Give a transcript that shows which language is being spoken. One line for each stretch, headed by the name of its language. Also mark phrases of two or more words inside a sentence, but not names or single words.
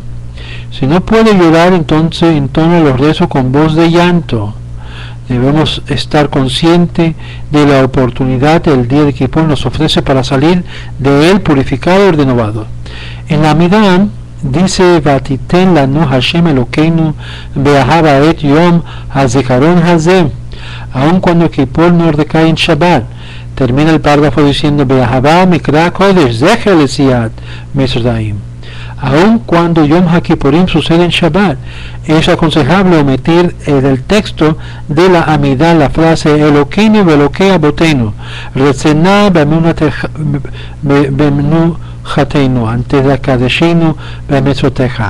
Spanish: Si no puede llorar, entonces entona los rezos con voz de llanto. Debemos estar conscientes de la oportunidad que el día de Kippur nos ofrece para salir de él purificado y renovado. En la Amidah dice
Hebrew: ותתן לנו השם אלקינו באהבה את יום הזכרון הזה.
Spanish: Aun cuando Kippur no recae en Shabbat, termina el párrafo diciendo
Hebrew: באהבה מקרא קדש זכר ליציאת מצרים.
Spanish: Aun cuando Yom HaKippurim sucede en Shabbat, es aconsejable omitir del texto de la Amidah la frase
Hebrew: אלקינו ואלקי אבותינו רצה במנוחתנו
Spanish: antes de
Hebrew: קדשנו במצותיך.